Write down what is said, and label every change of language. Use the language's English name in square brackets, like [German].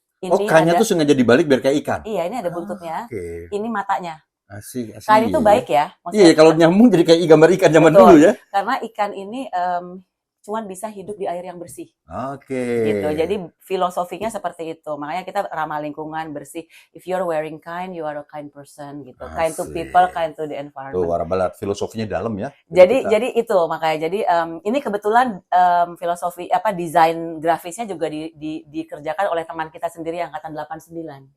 [Indonesian] Ini K-nya tuh sengaja dibalik biar kayak ikan? Iya, ini ada buntutnya. Ini matanya. Asik. Kind itu baik ya. Iya, kalau nyambung jadi kayak gambar ikan zaman dulu ya. Karena ikan ini cuman bisa hidup di air yang bersih. Gitu. Jadi filosofinya seperti itu. Makanya kita ramah lingkungan, bersih. [English] If you're wearing kind, you are a kind person [Indonesian] gitu. Asik. [English] Kind to people, kind to the environment. [Indonesian] Tuh, Warabalat, filosofinya dalam ya. Jadi itu makanya. Jadi ini kebetulan filosofi desain grafisnya juga dikerjakan oleh teman kita sendiri angkatan 89.